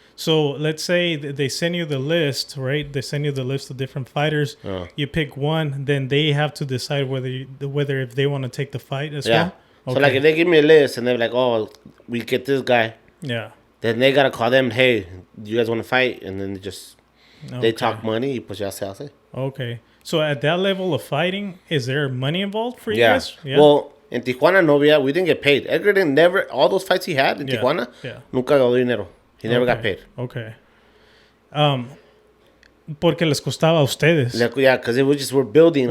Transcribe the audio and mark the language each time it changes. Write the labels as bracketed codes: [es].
[en] So let's say they send you the list, right? They send you the list of different fighters. You pick one, then they have to decide whether if they want to take the fight as well. Okay. So like if they give me a list and they're like, oh, we get this guy. Yeah. Then they gotta call them. Hey, do you guys want to fight? And then they just They talk money, y pues ya se hace. Okay. So at that level of fighting, is there money involved for you guys? Yeah. Well, in Tijuana, no, we didn't get paid. Edgar didn't never, all those fights he had in Tijuana, nunca ganó dinero. He never got paid. Okay. [es] Porque les costaba a ustedes. [en] Yeah, because it was just, we're building.